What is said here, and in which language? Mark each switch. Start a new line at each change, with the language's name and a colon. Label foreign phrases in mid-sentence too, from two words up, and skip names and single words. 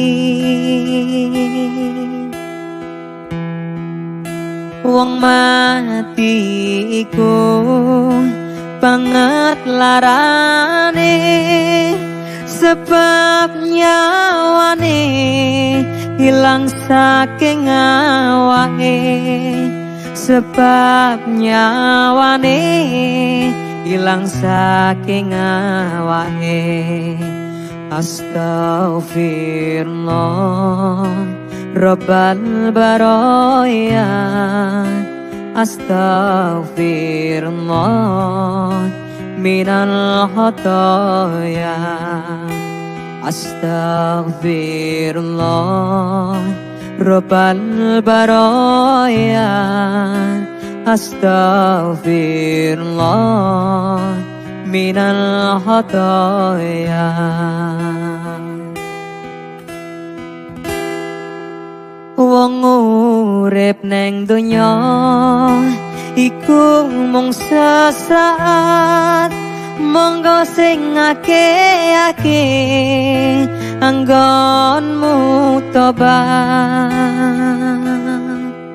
Javanese: Wong mati iku banget larane, sebab nyawane hilang saking awake. Sebab nyawane hilang saking awake.
Arabic: أستغفر الله رب البرايا. أستغفر الله من الخطايا. أستغفر الله رب البرايا. أستغفر الله من الخطايا.
Javanese: Wong urip neng donya iku mung sesaat, monggo sing akeh-akeh anggonmu tobat.